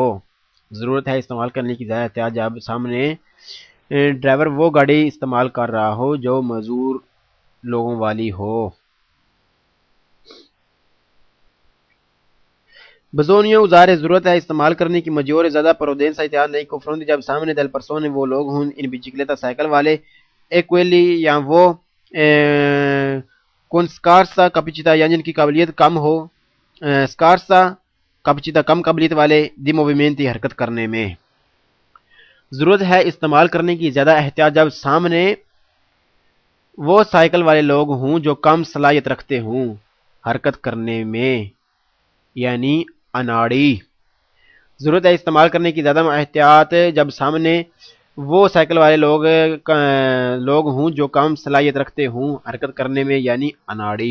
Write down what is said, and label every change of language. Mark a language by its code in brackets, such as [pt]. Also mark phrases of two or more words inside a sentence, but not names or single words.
[ur] ضرورت ہے استعمال کرنے کی زیادہ احتیاط جب سامنے ڈرائیور وہ گاڑی استعمال کر رہا ہو جو معذور لوگوں والی ہو۔ [it] bisogna usare [ur] ضرورت ہے استعمال کرنے کی maggiore زیادہ prudenza احتیاط [it] nei confronti [ur] جب سامنے [it] delle persone [ur] وہ لوگ ہوں ان bicicletta سائیکل والے [it] e quelli [ur] یا وہ [it] con scarsa capacità [ur] یا جن کی قابلیت کم ہو [it] scarsa capacità [ur] کم قابلیت والے [it] di movimenti [ur] حرکت کرنے میں۔ ضرورت ہے استعمال کرنے کی زیادہ احتیاط جب سامنے وہ سائیکل والے لوگ ہوں جو کم صلاحیت رکھتے ہوں حرکت کرنے میں یعنی اناڑی۔ ضرورت ہے استعمال کرنے کی زیادہ احتیاط جب سامنے وہ سائیکل والے لوگ ہوں جو کم صلاحیت رکھتے ہوں حرکت کرنے میں یعنی اناڑی۔